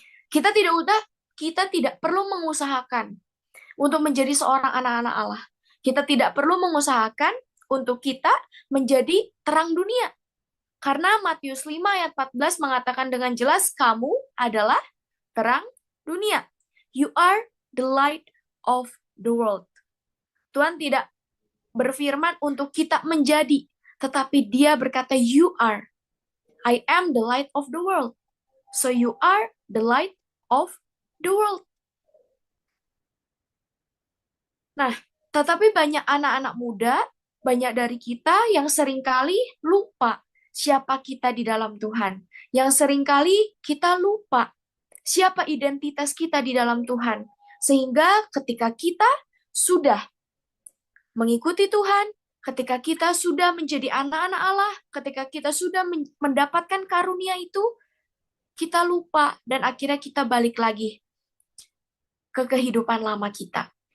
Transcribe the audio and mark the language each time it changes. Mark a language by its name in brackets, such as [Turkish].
[Indonesian] Kita tidak perlu mengusahakan untuk menjadi seorang anak-anak Allah. Kita tidak perlu mengusahakan untuk kita menjadi terang dunia. Karena Matius 5 ayat 14 mengatakan dengan jelas, kamu adalah terang dunia. [English] You are the light of the world. [Indonesian] Tuhan tidak berfirman untuk kita menjadi, tetapi Dia berkata, [English] you are. I am the light of the world. So you are the light of the world. [Indonesian] Nah, tetapi banyak anak-anak muda, banyak dari kita yang seringkali lupa siapa kita di dalam Tuhan. Yang seringkali kita lupa siapa identitas kita di dalam Tuhan. Sehingga ketika kita sudah mengikuti Tuhan, ketika kita sudah menjadi anak-anak Allah, ketika kita sudah mendapatkan karunia itu, kita lupa dan akhirnya kita balik lagi ke kehidupan lama kita.